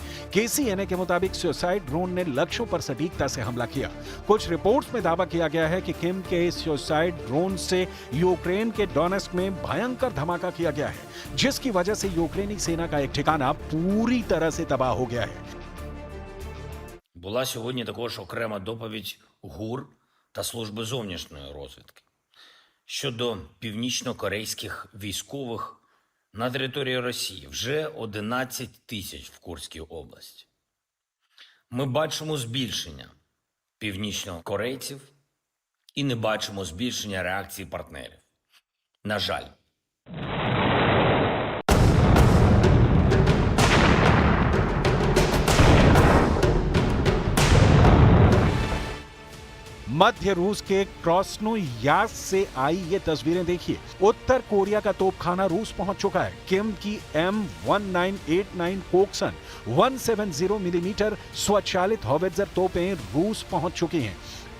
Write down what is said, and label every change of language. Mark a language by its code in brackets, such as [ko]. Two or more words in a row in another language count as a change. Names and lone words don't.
[hi] KCNA के मुताबिक [en] suicide drone [hi] ने लक्ष्यों पर सटीकता से हमला किया। कुछ रिपोर्ट्स में दावा किया गया है कि किम के इस [en] suicide drone [hi] से यूक्रेन के डोनेस्क में भयंकर धमाका किया गया है, जिसकी वजह से यूक्रेनी सेना का एक ठिकाना पूरी तरह से तबाह हो गया है। [uk] Була сьогодні також окрема доповідь ГУР та Служби зовнішньої розвідки щодо північно-корейських військових на території Росії. Вже 11 тисяч в Курській області. Ми бачимо збільшення північнокорейців і не бачимо збільшення реакції партнерів. На жаль. [hi] मध्य रूस के क्रोस्नोयार्स्क से आई ये तस्वीरें देखिए। उत्तर कोरिया का तोपखाना रूस पहुंच चुका है। किम की M1989 कोक्सन 170 मिलीमीटर स्वचालित हॉवित्जर तोपें रूस पहुंच चुकी हैं।